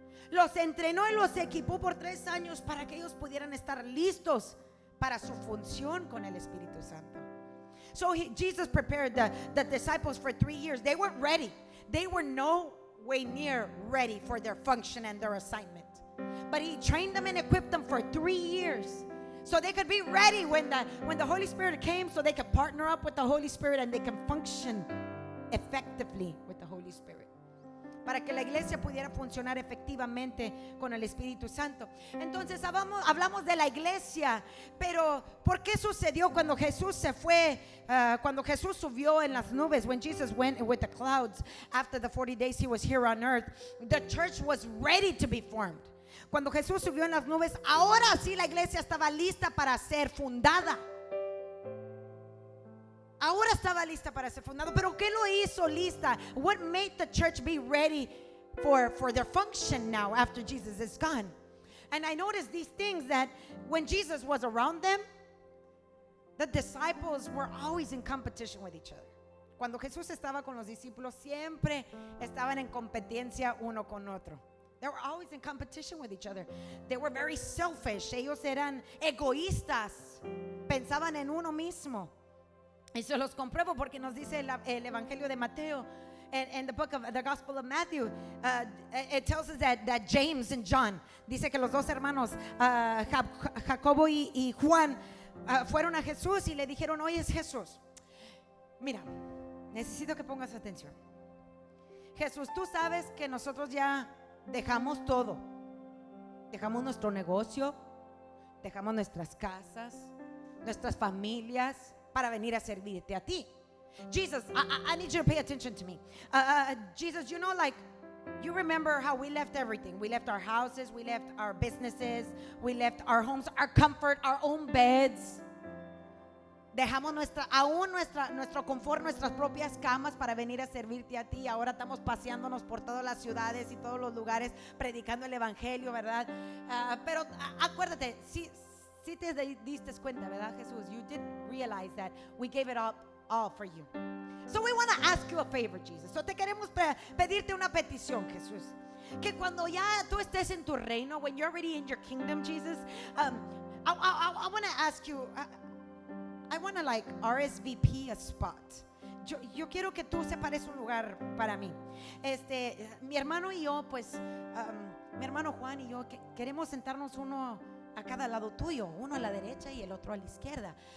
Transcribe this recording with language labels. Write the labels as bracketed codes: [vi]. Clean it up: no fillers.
[es] Los entrenó y los equipó por 3 años para que ellos pudieran estar listos para su función con el Espíritu Santo. [en] So Jesus prepared the disciples for 3 years. They weren't ready. They were no way near ready for their function and their assignment. But he trained them and equipped them for 3 years. So they could be ready when the Holy Spirit came, so they could partner up with the Holy Spirit and they can function effectively with the Holy Spirit. [es] Para que la iglesia pudiera funcionar efectivamente con el Espíritu Santo. Entonces hablamos de la iglesia, pero ¿por qué sucedió cuando Jesús se fue? Cuando Jesús subió en las nubes, [en] when Jesus went with the clouds after the 40 days he was here on earth, the church was ready to be formed. [es] Cuando Jesús subió en las nubes, ahora sí la iglesia estaba lista para ser fundada. Ahora estaba lista para ser fundado. Pero ¿qué lo hizo lista? [en] What made the church be ready for their function now after Jesus is gone? And I noticed these things, that when Jesus was around them, the disciples were always in competition with each other. [es] Cuando Jesús estaba con los discípulos, siempre estaban en competencia uno con otro. [en] They were always in competition with each other. They were very selfish. [es] Ellos eran egoístas. Pensaban en uno mismo. Y se los compruebo porque nos dice el Evangelio de Mateo, [en] in the book of the Gospel of Matthew, [es] it tells us that James and John, dice que los dos hermanos, Jacobo y Juan, fueron a Jesús y le dijeron: oye, Jesús, mira, necesito que pongas atención. Jesús, tú sabes que nosotros ya dejamos todo. Dejamos nuestro negocio, dejamos nuestras casas, nuestras familias, para venir a servirte a ti. [en] Jesus, I need you to pay attention to me. Jesus, you know, like, you remember how we left everything. We left our houses, we left our businesses, we left our homes, our comfort, our own beds. [es] Dejamos nuestro confort, nuestras propias camas para venir a servirte a ti. Ahora estamos paseándonos por todas las ciudades y todos los lugares predicando el evangelio, ¿verdad? Pero acuérdate, si te diste cuenta, ¿verdad, Jesús? [en] You did realize that we gave it up all for you. So we want to ask you a favor, Jesus. [es] So te queremos pedirte una petición, Jesús. Que cuando ya tú estés en tu reino, [en] when you're already in your kingdom, Jesus, I want to ask you, I want to like RSVP a spot. [es] Yo quiero que tú separes un lugar para mí. Mi hermano y yo, pues, mi hermano Juan y yo queremos sentarnos uno a cada lado tuyo, uno a la derecha y el otro a la izquierda.